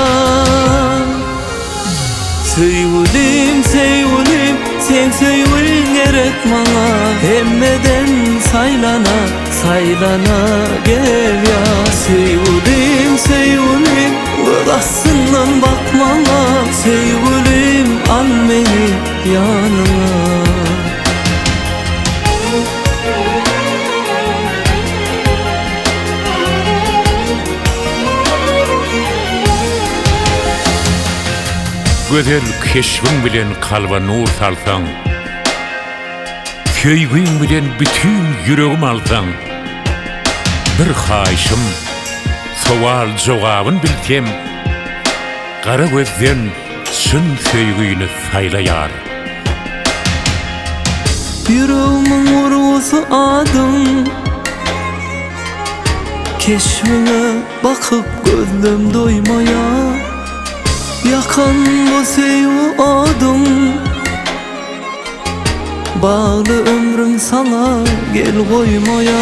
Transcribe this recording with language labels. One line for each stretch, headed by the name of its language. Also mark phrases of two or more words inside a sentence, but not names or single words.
Turkish: Sevgilim, sevgilim, sen sevgin gerek bana.
Turkmen: Hemmeden saylana, saylana gel ya.
Turkish: Sevgilim, sevgilim, odasından bakmana. Sevgilim, al beni yanına.
Turkmen: Gözel keşfin bilen kalba nur salsan, köýgün bilen bütün yüregim alsan, bir haýşym sowal jogabyn bilsem, gara gözden çyn söýgüni saýlaýar.
Turkish: Yüreğimin vurgusu adım, keşfine bakıp gözlüm doymaya. Yakan bu sevgi adım, bağlı ömrüm sana gel koymaya.